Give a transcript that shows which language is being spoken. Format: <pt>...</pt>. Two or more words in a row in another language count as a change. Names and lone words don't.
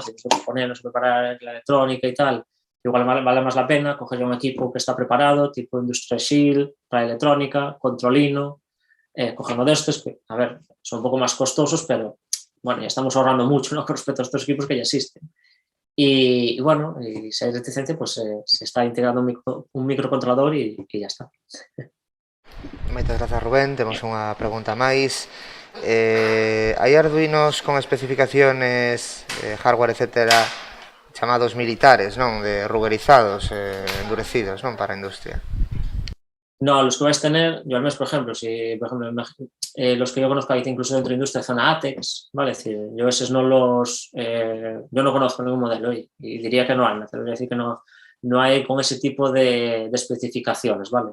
<es>Es decir, ponernos a preparar la electrónica y tal, igual vale más la pena coger un equipo que está preparado, tipo Industrial Shield, para electrónica, Controlino, coger uno de estos, que, a ver, son un poco más costosos, pero bueno, ya estamos ahorrando mucho, ¿no? Con respecto a estos equipos que ya existen. Y bueno, y si hay reticencia, pues se está integrando un microcontrolador y ya está.</es> <gl>Moitas grazas, Rubén. Temos unha pregunta máis. Hai arduinos con especificaciones, hardware, etcétera, chamados militares, non? De ruberizados, endurecidos, non? Para a industria.</gl> <es>No, los que vais a tener, yo al menos, por ejemplo, si, por ejemplo, los que yo conozco ahí, incluso dentro de industria, zona ATEX, ¿vale? Es decir, yo esos no los, yo no conozco ningún modelo y diría que no hay, me atrevería a decir que no hay con ese tipo de especificaciones, ¿vale?</es>